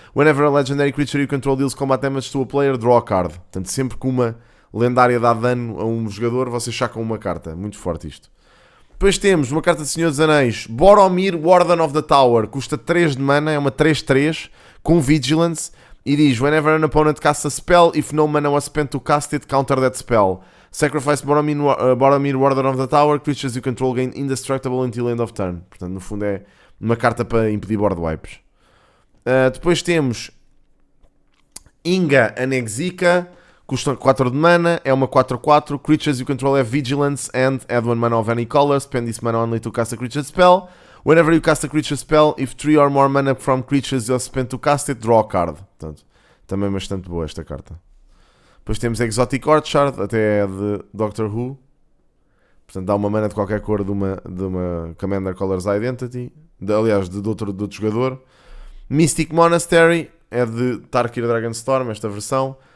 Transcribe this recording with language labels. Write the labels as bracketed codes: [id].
[en] Whenever a legendary creature you control deals combat damage to a player, draw a card. [pt] Portanto, sempre que uma lendária dá dano a um jogador, vocês sacam uma carta. Muito forte isto. Depois temos uma carta de Senhor dos Anéis, Boromir, Warden of the Tower, custa 3 de mana, é uma 3/3, com Vigilance, e diz: [en] whenever an opponent casts a spell, if no mana was spent to cast it, counter that spell. Sacrifice Boromir, Warden of the Tower, creatures you control gain indestructible until end of turn. [pt] Portanto, no fundo é uma carta para impedir board wipes. Depois temos Inga Anexica, custa 4 de mana, é uma 4/4, [en] creatures you control have vigilance and add 1 mana of any color, spend this mana only to cast a creature spell. Whenever you cast a creature spell, if 3 or more mana from creatures you spent to cast it, draw a card. [pt] Portanto, também bastante boa esta carta. Depois temos Exotic Orchard, até é de Doctor Who. Portanto, dá uma mana de qualquer cor de uma Commander Colors Identity. Aliás, de outro jogador. Mystic Monastery, é de Tarkir Dragonstorm, esta versão.